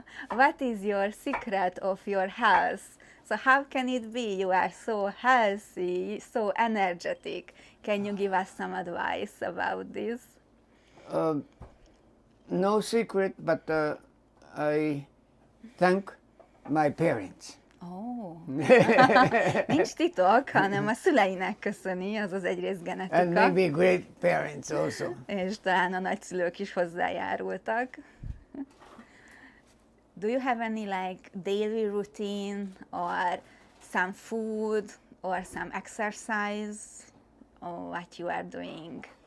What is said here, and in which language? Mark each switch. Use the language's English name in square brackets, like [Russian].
[English] What is your secret of your health? So how can it be you are so healthy, so energetic? Can you give us some advice about this? No secret, but I thank my parents. [Hungarian] Nincs titok, hanem a szüleinek köszöni, azaz egyrészt genetika. [English] And maybe great parents also. [Hungarian] És talán a nagyszülők is hozzájárultak. [English] Do you have any like daily routine or some food or some exercise or what you are doing?